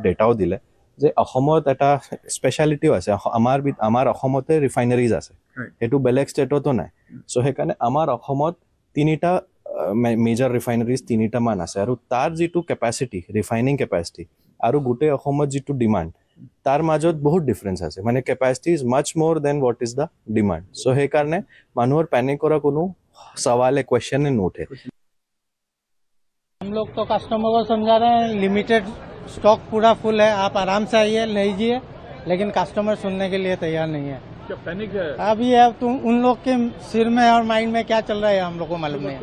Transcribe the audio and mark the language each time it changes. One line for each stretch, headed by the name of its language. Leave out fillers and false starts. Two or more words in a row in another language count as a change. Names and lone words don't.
Assamese: ডেটাও দিলে যে অসমত এটা স্পেশালিটিও আছে আমাৰ অসমতে ৰিফাইনাৰিজ আছে এটো বেলেগ ষ্টেটতো নাই সো হেকাৰণে আমাৰ অসমত তিনিটা
English: major refineries
Assamese: তিনিটা মান আছে আৰু তাৰ যিটো কেপাসিটি
English: refining capacity
Assamese: আৰু গোটেই অসমত যিটো ডিমাণ্ড তাৰ মাজত বহুত ডিফাৰেঞ্চ আছে মানে
English: capacity is much more than what is the demand
Assamese: চ' সেইকাৰণে মানুহৰ পেনিক কৰা কোনো
Hindi: सवाल है क्वेश्चन है नोट है हम लोग तो कस्टमर को समझा रहे हैं लिमिटेड स्टॉक पूरा फुल है आप आराम से आइए लीजिए लेकिन कस्टमर सुनने के लिए तैयार नहीं है क्या पैनिक है अभी अब तुम उन लोग के सिर में और माइंड में क्या चल रहा है हम लोग को मालूम नहीं